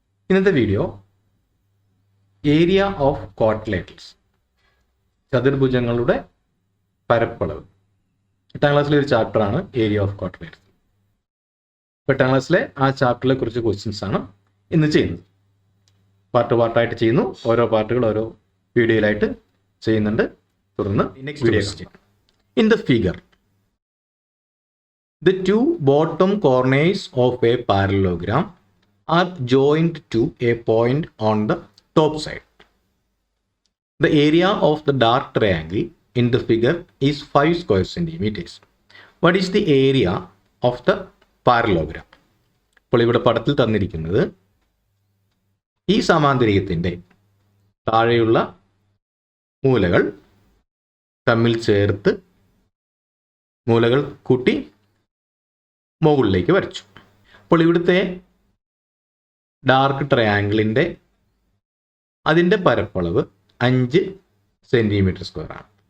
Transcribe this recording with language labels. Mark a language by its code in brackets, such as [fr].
[ml] ഇന്നത്തെ video [en] area of quadrilaterals, [ml] ചതുർഭുജങ്ങളുടെ പരപ്പളവ്. 8ാം ക്ലാസ്സിലെ ഒരു ചാപ്റ്ററാണ് [en] Area of quadrilaterals. [ml] 8ാം ക്ലാസ്സിലെ ആ ചാപ്റ്ററിലെ കുറച്ച് ക്വസ്റ്റ്യൻസ് ആണ് ഇന്ന് ചെയ്യുന്നത്. പാർട്ടായിട്ട് ചെയ്യുന്നു. ഓരോ പാർട്ടുകൾ ഓരോ വീഡിയോയിലായിട്ട് ചെയ്യുന്നുണ്ട്. തുടർന്ന് next video. [en] In the figure, the two bottom corners of a parallelogram are joined to a point on the top side. The area of the dark triangle in the figure is 5 square centimeters. What is the area of the parallelogram? [ml] അപ്പോൾ ഇവിടെ പടത്തിൽ തന്നിരിക്കുന്നത് ഈ സമാന്തരികത്തിൻ്റെ താഴെയുള്ള മൂലകൾ തമ്മിൽ ചേർത്ത് മൂലകൾ കൂട്ടി മുകളിലേക്ക് വരച്ചു. അപ്പോൾ ഇവിടുത്തെ ഡാർക്ക് ട്രയാങ്കിളിൻ്റെ അതിൻ്റെ പരപ്പളവ് 5 സെൻറ്റിമീറ്റർ സ്ക്വയർ ആണ്.